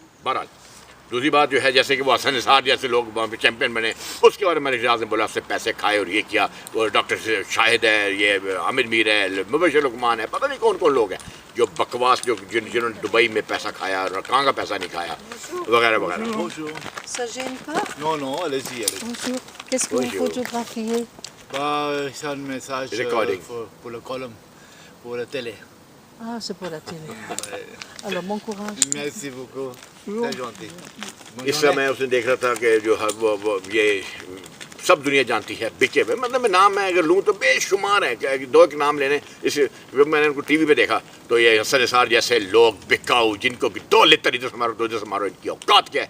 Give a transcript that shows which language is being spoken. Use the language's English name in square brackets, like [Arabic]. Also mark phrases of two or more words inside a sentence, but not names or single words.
[Urdu] بہرحال دوسری بات جو ہے، جیسے کہ وہ حسن نثار جیسے لوگ وہاں پہ چیمپئن بنے، اس کے بارے میں ریاض نے بولا اس سے پیسے کھائے اور یہ کیا. وہ ڈاکٹر شاہد ہے، یہ حامد میر ہے، مبشر لقمان ہے، پتا نہیں کون کون لوگ ہیں جو بکواس، جو جنہوں نے دبئی میں پیسہ کھایا اور کہاں کا پیسہ نہیں کھایا، وغیرہ وغیرہ. [French] Qu'est-ce que vous photographiez? C'est un message pour le column, pour la télé. Ah, c'est pour la télé. Alors, bon courage. Merci beaucoup. Très gentil. [Urdu] اس سے میں اس نے دیکھ رہا تھا کہ جو ہے وہ یہ سب دنیا جانتی ہے بکے ہوئے، مطلب میں نام میں اگر لوں تو بے شمار ہیں کہ دو ایک نام لینے. اس میں نے ان کو ٹی وی پہ دیکھا تو یہ حسن نثار جیسے لوگ بکاؤ جن کو کہ دو لتر ادھر سے مارو دو ادھر سے مارو، ان کی اوقات کیا ہے.